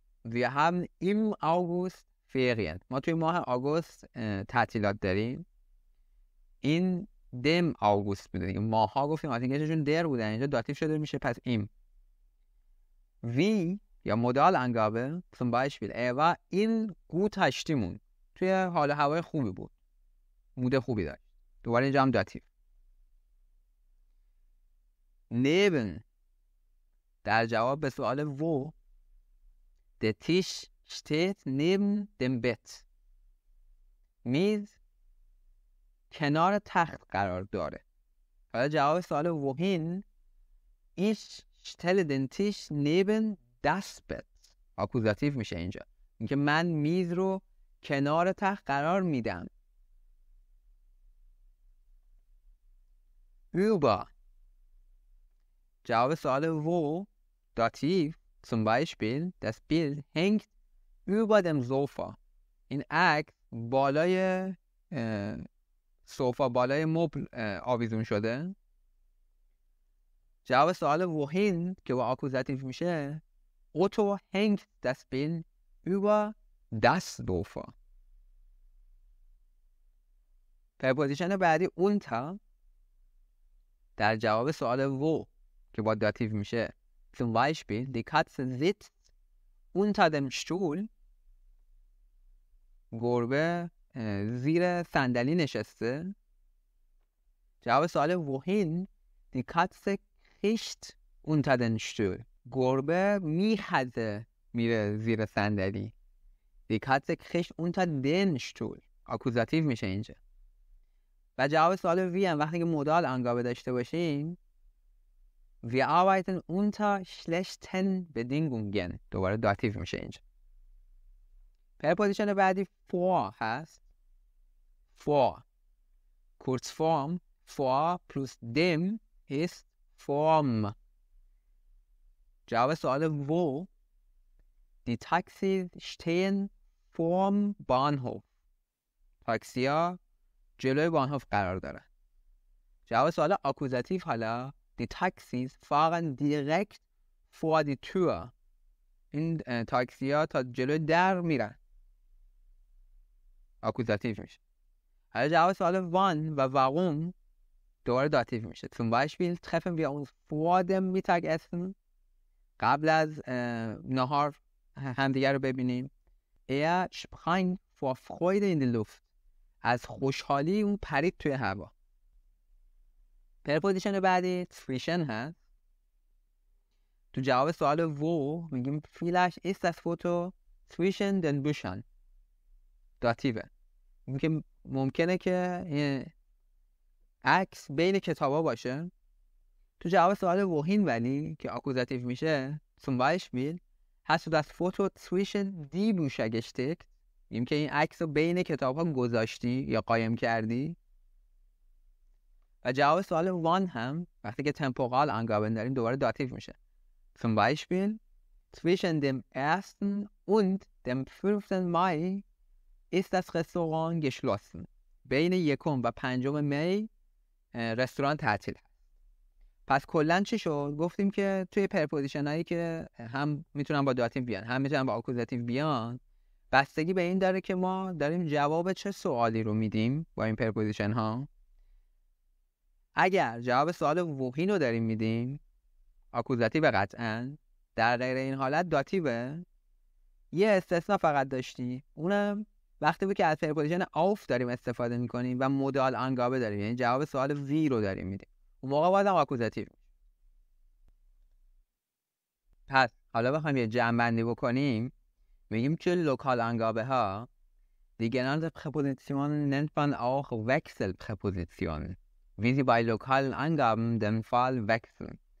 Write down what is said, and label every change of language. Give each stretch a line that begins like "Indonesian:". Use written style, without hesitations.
German: Wir haben im August Ferien.
Persian: ما توی ماه آگوست تعطیلات داریم. این dem August بوده. ماه ها گفتیم آتینگششون در بودن، اینجا داتیو شده میشه پس im.
German: wie یا modal Angabe zum Beispiel war in guter Stimmung.
Persian: توی حال هوای خوبی بود. مود خوبی داشت. دوباره اینجا هم داتیو.
German: neben
Persian: در جواب به سوال
German: wo der Tisch steht neben dem Bett.
Persian: میز کنار تخت قرار داره. حالا جواب سوال
German: wohin ich stelle den Tisch neben das Bett.
Persian: آکوزاتیو میشه اینجا. اینکه من میز رو کنار تخت قرار میدم. über جواب سوال wo داتیو.
German: zum Beispiel das Bild hängt über dem Sofa.
Persian: این عکس بالای سوفا بالای مبل آویزون شده. جواب سوال
German: wohin
Persian: که با آکوزاتیو میشه
German: Otto hängt das Bild über das Sofa.
Persian: پرپوزیشن بعدی
German: unter
Persian: در جواب سوال
German: wo
Persian: که با داتیو میشه
German: zum Beispiel die Katze sitzt unter dem Stuhl.
Persian: گربه زیر صندلی نشسته. جواب سوال
German: wohin die Katze kriecht unter den Stuhl.
Persian: گربه میخزه میره زیر صندلی.
German: die Katze kriecht unter den Stuhl.
Persian: آکوزاتیو میشه اینجا. و جواب سوال wie هم وقتی که مودال انگابه داشته باشیم
German: wir arbeiten unter schlechten Bedingungen.
Persian: دوباره داتیو میشه اینجا. پرپوزیشن بعدی vor هست.
German: vor Kurzform vor plus dem ist form.
Persian: جواب سوال
German: wo die Taxis stehen vorm Bahnhof.
Persian: تاکسیا جلوی بانهوف قرار داره. جواب سوال آکوزاتیو حالا
German: die Taxis fahren direkt vor die Tür.
Persian: این تاکسیا تا جلوی در میرن. آکوزاتیو میشه. حالا جواب سوال wann و warum دوباره داتیو میشه.
German: zum Beispiel treffen wir uns vor dem Mittagessen.
Persian: قبل از نهار همدیگر رو ببینیم.
German: Er sprang vor Freude in die Luft.
Persian: از خوشحالی اون پرید توی هوا. پرپوزیشن بعدی zwischen هست. تو جواب سوال
German: wo
Persian: میگیم
German: vielleicht ist das Foto zwischen den Büchern.
Persian: داتیوه. میگیم ممکنه که عکس بین کتابا باشه. تو جواب سوال
German: wohin
Persian: ولی که آکوزاتیو میشه
German: zum Beispiel hast du das Foto zwischen die Bücher gesteckt.
Persian: میگیم که این عکس رو بین کتاب ها گذاشتی یا قایم کردی. و جواب سوال وان هم وقتی که temporal angeben داریم دوباره داتیو میشه.
German: zum Beispiel zwischen dem 1. und dem 5. Mai ist das Restaurant geschlossen.
Persian: بین 1 و 5 می رستوران تعطیل هست. پس کلا چی شد؟ گفتیم که توی پرپوزیشن هایی که هم میتونن با داتیو بیان هم میتونن با آکوزاتیو بیان، بستگی به این داره که ما داریم جواب چه سوالی رو میدیم با این پرپوزیشن ها. اگر جواب سوال wohin رو داریم میدیم آکوزاتیو قطعاً، در غیر این حالت داتیوه. یه استثناء فقط داشتی، اونم وقتی بود که از پرپوزیشن auf داریم استفاده میکنیم و مودال آنگابه داریم، یعنی جواب سوال وی رو داریم میدیم، اون موقع باید آکوزاتیو. پس حالا بخوایم یه جمع‌بندی بکنیم، میگیم که لوکال آنگابه ها
German: die genannte Präposition nennt man auch Wechselpräpositionen, wie sie bei lokalen Angaben den Fall wechseln.